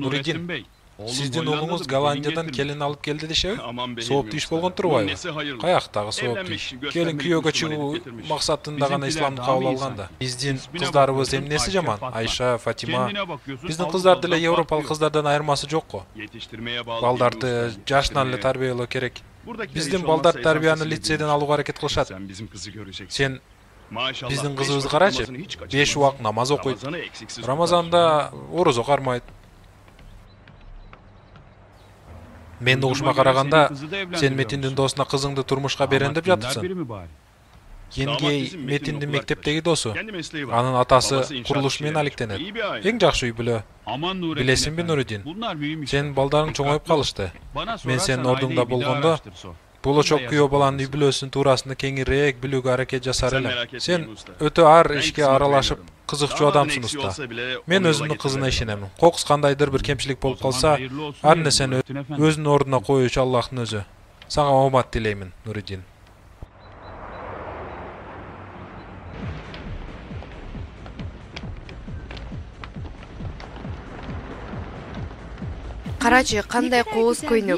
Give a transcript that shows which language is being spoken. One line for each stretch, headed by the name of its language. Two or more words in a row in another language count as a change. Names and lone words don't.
Kyrgyz: Нуридин.
Turkish: Nurettin Bey. Oğlum
Kyrgyz: Сиздин
Turkish: Hollanda'da
Kyrgyz: уулуңуз
Turkish: bir
Kyrgyz: Голландиядан
Turkish: gelin getirmiş.
Kyrgyz: келин алып келди дешеби?
Turkish: Aman be
Kyrgyz: Сооптуу иш болгон
Turkish: Bunun
Kyrgyz: турбайбы?
Turkish: nesi hayırlı?
Kyrgyz: Каяктагы сооптуу
Turkish: Evlenmek
Kyrgyz: иш?
Turkish: için
Kyrgyz: Келин
Turkish: göstermelik
Kyrgyz: күйөөгө
Turkish: Müslümanlık
Kyrgyz: чыгуу
Turkish: getirmiş.
Kyrgyz: максатында гана
Turkish: Bizimkiler
Kyrgyz: исламды
Turkish: daha
Kyrgyz: кабыл
Turkish: iyi
Kyrgyz: алганда.
Turkish: insan.
Kyrgyz: Биздин
Turkish: İsmine
Kyrgyz: кыздарыбыз
Turkish: bakıyorsun,
Kyrgyz: эмнеси
Turkish: Ayşe,
Kyrgyz: жаман?
Turkish: Fatma.
Kyrgyz: Айша, Фатима.
Turkish: Kendine bakıyorsun,
Kyrgyz: Биздин
Turkish: Avrupa'dan
Kyrgyz: кыздар деле
Turkish: fark
Kyrgyz: европалык
Turkish: yok.
Kyrgyz: кыздардан айырмасы жок го.
Turkish: Yetiştirmeye bağlı
Kyrgyz: Балдарды
Turkish: değil bu
Kyrgyz: жашынан эле
Turkish: yetiştirmeye.
Kyrgyz: тарбиялоо керек.
Turkish: Buradakiler
Kyrgyz: Биздин
Turkish: hiç
Kyrgyz: балдар
Turkish: olmazsa
Kyrgyz: тарбияны
Turkish: esasını
Kyrgyz: лицейден
Turkish: bilmiş.
Kyrgyz: алууга аракет кылышат.
Turkish: Sen bizim kızı göreceksin.
Kyrgyz: Сен
Turkish: Maşallah.
Kyrgyz: биздин
Turkish: beş
Kyrgyz: кызыбызды
Turkish: vakit
Kyrgyz: карачы.
Turkish: namazını hiç 5 kaçırmaz.
Kyrgyz: убакыт намаз окуйт.
Turkish: Ramazan'ı eksiksiz tutar.
Kyrgyz: Рамазанда орозо кармайт. Менин угушума караганда, сен Метиндин досуна кызыңды турмушка берен деп жатыпсың. Енгей Метиндин мектептеги досу.
Turkish: Kendi mesleği var.
Kyrgyz: Анын атасы
Turkish: Babası inşaatçı
Kyrgyz: курулуш менен
Turkish: yani.
Kyrgyz: алектенет.
Turkish: İyi bir aile.
Kyrgyz: Эң жакшы үй бүлө.
Turkish: Aman Nurettin
Kyrgyz: Билесиңби,
Turkish: efendi.
Kyrgyz: Нуридин?
Turkish: Bunlar büyümüş.
Kyrgyz: Сенин балдарың чоңоюп калышты.
Turkish: Bana
Kyrgyz: Мен
Turkish: sorarsan
Kyrgyz: сенин ордуңда
Turkish: aileyi bir daha
Kyrgyz: болгондо,
Turkish: araştır sor.
Kyrgyz: болочок
Turkish: Bunday
Kyrgyz: күйөө
Turkish: yazık
Kyrgyz: баланын үй
Turkish: olmasın.
Kyrgyz: бүлөсүнүн туурасында кеңирээк билүүгө аракет жасар
Turkish: Sen
Kyrgyz: элем.
Turkish: merak etme
Kyrgyz: Сен
Turkish: usta.
Kyrgyz: өтө ар
Turkish: Ben
Kyrgyz: ишке
Turkish: kızıma
Kyrgyz: аралашып,
Turkish: güveniyorum.
Kyrgyz: кызыкчуу адамсың уста. Мен өзүмдүн кызына ишенемин. Кокус кандайдыр бир кемчилик болуп калса, ар нерсени өзүнүн ордуна коюучу Аллахтын өзү. Сага оомат тилеймин, Нуриддин. Карачы, кандай кооз көйнөк.